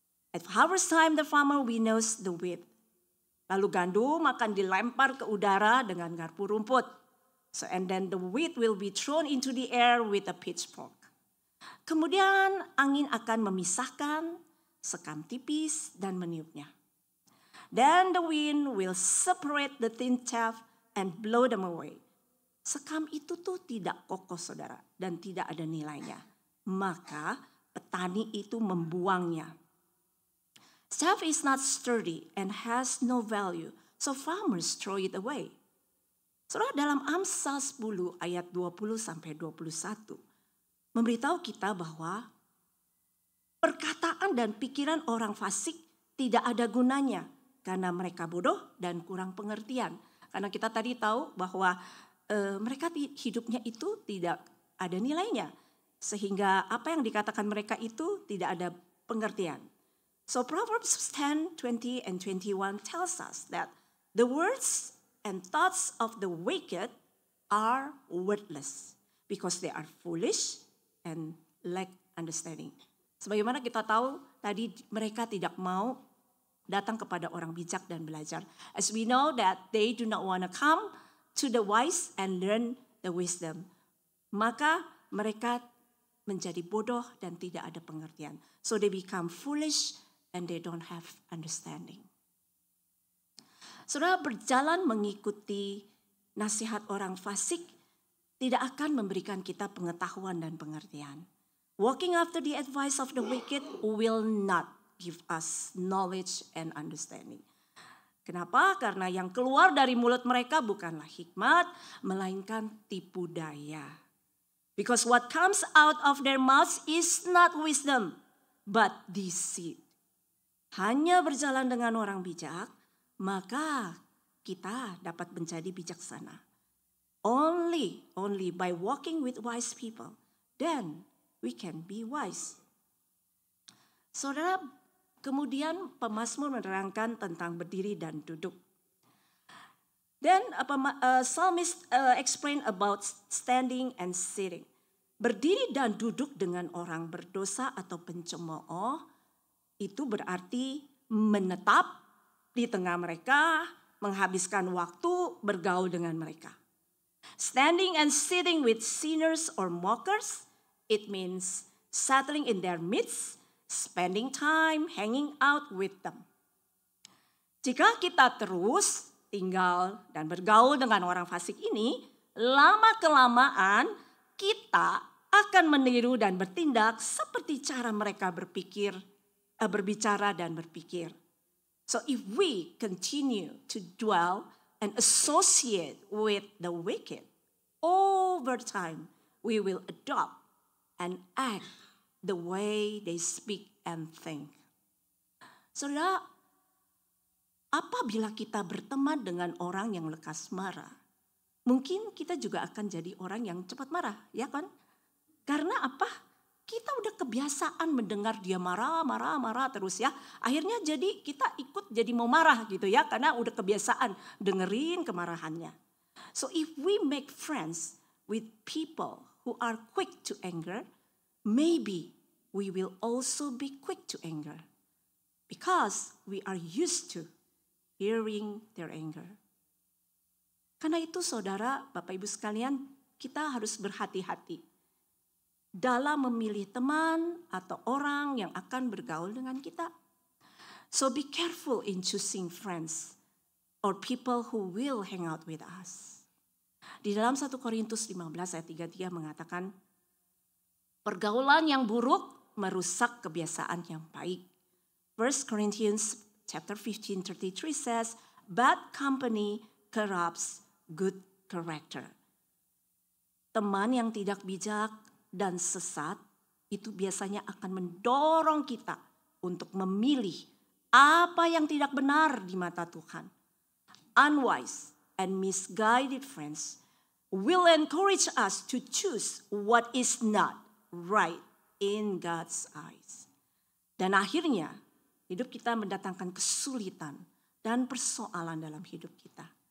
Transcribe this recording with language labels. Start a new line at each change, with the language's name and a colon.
English: At harvest time, the farmer winnows the wheat.
Indonesian: Lalu gandum akan dilempar ke udara dengan garpu rumput.
English: So and then the wheat will be thrown into the air with a pitchfork.
Indonesian: Kemudian angin akan memisahkan sekam tipis dan meniupnya.
English: Then the wind will separate the thin chaff and blow them away.
Indonesian: Sekam itu tuh tidak kokoh, saudara, dan tidak ada nilainya. Maka petani itu membuangnya.
English: Chaff is not sturdy and has no value, so farmers throw it away.
Indonesian: Saudara, dalam Amsal 10 ayat 20-21 memberitahu kita bahwa perkataan dan pikiran orang fasik tidak ada gunanya karena mereka bodoh dan kurang pengertian. Karena kita tadi tahu bahwa mereka hidupnya itu tidak ada nilainya. Sehingga apa yang dikatakan mereka itu tidak ada pengertian.
English: So Proverbs 10, 20 and 21 tells us that the words and thoughts of the wicked are worthless because they are foolish and lack understanding.
Indonesian: Sebagaimana kita tahu tadi mereka tidak mau datang kepada orang bijak dan belajar.
English: As we know that they do not want to come to the wise and learn the wisdom.
Indonesian: Maka mereka menjadi bodoh dan tidak ada pengertian.
English: So they become foolish and they don't have understanding.
Indonesian: Saudara, berjalan mengikuti nasihat orang fasik tidak akan memberikan kita pengetahuan dan pengertian.
English: Walking after the advice of the wicked will not give us knowledge and understanding.
Indonesian: Kenapa? Karena yang keluar dari mulut mereka bukanlah hikmat, melainkan tipu daya.
English: Because what comes out of their mouths is not wisdom, but deceit.
Indonesian: Hanya berjalan dengan orang bijak, maka kita dapat menjadi bijaksana.
English: Only by walking with wise people, then we can be wise.
Indonesian: Saudara, kemudian pemazmur menerangkan tentang berdiri dan duduk.
English: Then psalmist explain about standing and sitting.
Indonesian: Berdiri dan duduk dengan orang berdosa atau pencemooh itu berarti menetap di tengah mereka, menghabiskan waktu bergaul dengan mereka.
English: Standing and sitting with sinners or mockers, it means settling in their midst, spending time hanging out with them.
Indonesian: Jika kita terus tinggal dan bergaul dengan orang fasik ini, lama-kelamaan kita akan meniru dan bertindak seperti cara mereka berbicara dan berpikir.
English: So if we continue to dwell and associate with the wicked, over time we will adopt and act the way they speak and think.
Indonesian: Saudara, apabila kita berteman dengan orang yang lekas marah, mungkin kita juga akan jadi orang yang cepat marah, ya kan? Karena apa? Kita udah kebiasaan mendengar dia marah terus ya. Akhirnya jadi kita ikut jadi mau marah gitu ya. Karena udah kebiasaan dengerin kemarahannya.
English: So if we make friends with people who are quick to anger, maybe we will also be quick to anger. Because we are used to hearing their anger.
Indonesian: Karena itu saudara, Bapak Ibu sekalian, kita harus berhati-hati dalam memilih teman atau orang yang akan bergaul dengan kita.
English: So be careful in choosing friends or people who will hang out with us.
Indonesian: Di dalam 1 Korintus 15 ayat 33 mengatakan, pergaulan yang buruk merusak kebiasaan yang baik.
English: 1 Corinthians chapter 15:33 says, bad company corrupts good character.
Indonesian: Teman yang tidak bijak dan sesat itu biasanya akan mendorong kita untuk memilih apa yang tidak benar di mata Tuhan.
English: Unwise and misguided friends will encourage us to choose what is not right in God's eyes.
Indonesian: Dan akhirnya hidup kita mendatangkan kesulitan dan persoalan dalam hidup kita.